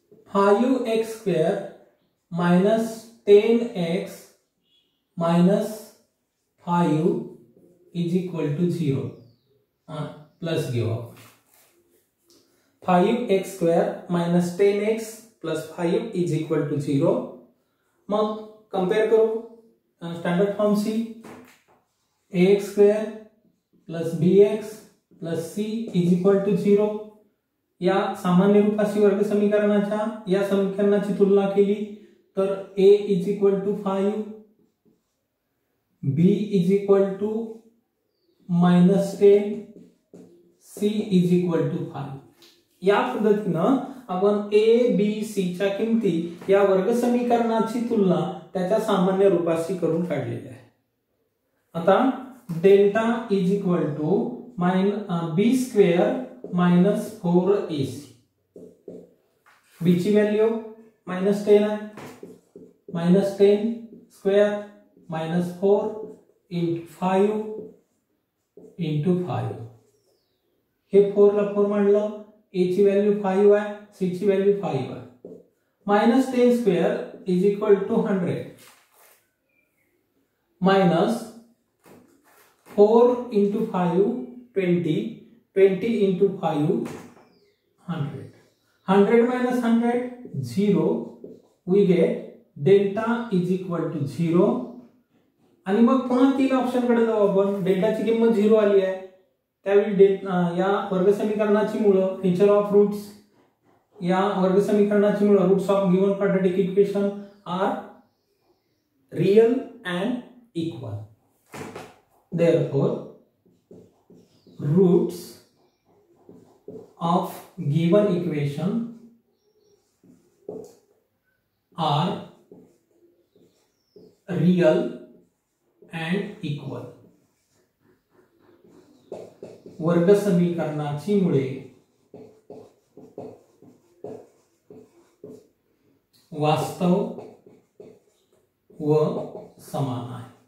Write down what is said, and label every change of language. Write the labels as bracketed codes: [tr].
[en] Five x square minus 10x minus 5 is equal to 0 plus give up. 5x square minus 10x plus 5 is equal to 0. [mr] मग compare करू standard form C. [en] ax square plus bx plus c is equal to 0. [mr] या सामान्य रूपाशी वर्ग समीकरणाच्या या समीकरणाची तुलना केली तर [en] a is equal to 5, [mr] b is equal to minus 10, c is equal to 5. या पद्धतीनं आपण a b c च्या किमती या वर्ग समीकरणाची तुलना त्याच्या सामान्य रूपाशी करून काढलेली आहे. आता [en] Delta is equal to b square minus 4ac. [mr] b ची व्हॅल्यू मायनस 10 आहे. [en] Minus 10 square minus 4 into 5 into 5. [mr] हे 4 ला 4 मांडलं. a ची व्हॅल्यू 5 आहे, [en] c ची value 5 आहे. Minus 10 square is equal to 100 minus 4 into 5 20 20 into 5 100. 100 minus 100 0. We get delta is equal to 0. [mr] आणि मग पुन्हा तीन ऑप्शन कडे जाऊ आपण. डेल्टाची किंमत 0 आली आहे त्यावेळी या वर्ग समीकरणाची मुळं [en] nature of roots [mr] या वर्ग समीकरणाची मुळं [en] Roots of given quadratic equation are real and equal. Therefore roots of given equation are real and equal. [mr] वर्ग समीकरणाची मुळे वास्तव व समान आहे.